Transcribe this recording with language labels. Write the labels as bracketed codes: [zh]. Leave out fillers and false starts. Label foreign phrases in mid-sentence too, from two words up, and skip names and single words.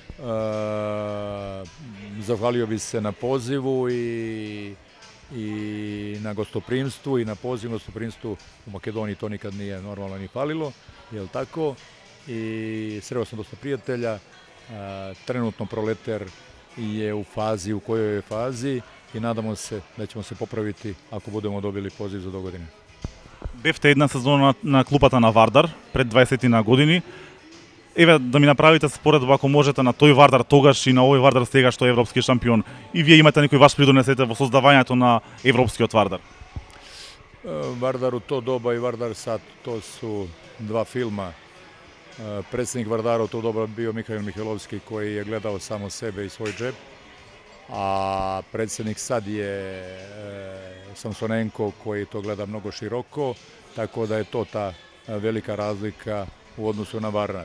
[sr] Zahvalio bi se na pozivu i na gostoprimstvu, i na pozivu gostoprimstvu u Makedoniji to nikad nije normalno ni falilo, jel tako? I sreo sam dosta prijatelja, trenutno Proleter je u fazi u kojoj je fazi i nadamo se da ćemo se popraviti ako budemo dobili poziv za dogodine. [mk] Бевте една сезона на клупата на Вардар пред 20 години. Еве да ми направите споредба, ако можете, на тој Вардар тогаш и на овој Вардар сега што е европски шампион. И вие имате некој ваш придонесете во создавањето на европскиот Вардар? [sr] Vardar u to doba i Vardar sad, to su dva filma. Predsjednik Vardara u to doba bio Mihail Mihajlovski, koji je gledao samo sebe i svoj džep, a predsjednik sad je Samsonenko, koji to gleda mnogo široko, tako da je to ta velika razlika u odnosu na Vardar.